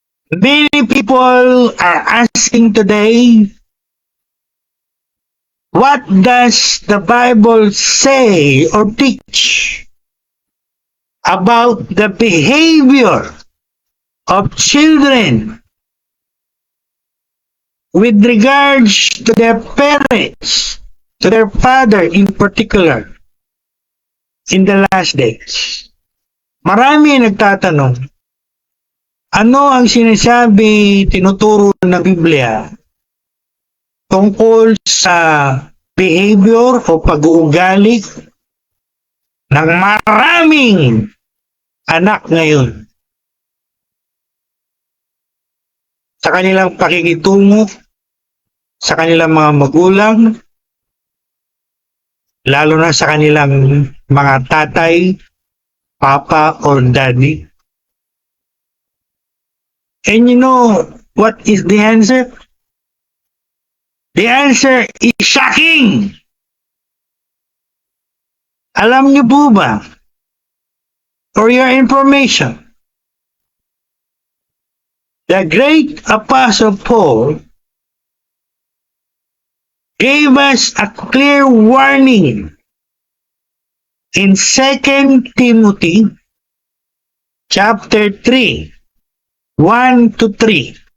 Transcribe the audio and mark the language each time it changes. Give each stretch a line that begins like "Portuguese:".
English: Many people are asking today, what does the Bible say or teach about the behavior of children with regards to their parents, to their father in particular, in the last days?
Filipino: Marami nagtatanong, ano ang sinasabi, tinuturo ng Biblia tungkol sa behavior o pag-uugali ng maraming anak ngayon sa kanilang pakikitungo sa kanilang mga magulang, lalo na sa kanilang mga tatay, papa, or daddy.
English: And you know what is the answer? The answer is shocking!
Filipino: Alam niyo po ba,
English: for your information, the great Apostle Paul gave us a clear warning in 2 Timothy chapter 3, 1 to 3.